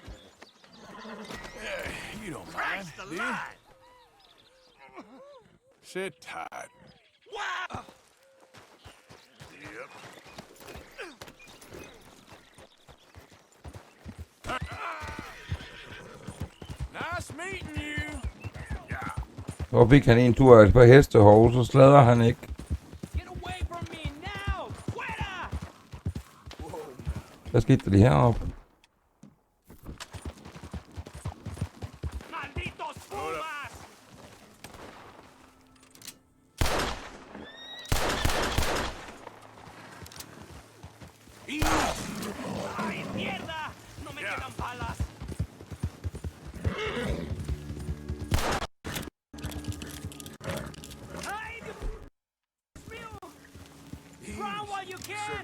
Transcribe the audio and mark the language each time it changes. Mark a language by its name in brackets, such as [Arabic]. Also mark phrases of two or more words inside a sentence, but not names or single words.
[English] You don't mind, do you? Sit tight. Wow! Yep. Nice meeting you. [Danish] Så fik han en tur af et par hestehove, så slader han ikke. [English] Get away from me now! Quitter! [Danish] Hvad skete der lige heroppe? [Spanish] ¡Ay, mierda! ¡No me quedan balas! ¡Ay, Dios mío! [English] Run while you can!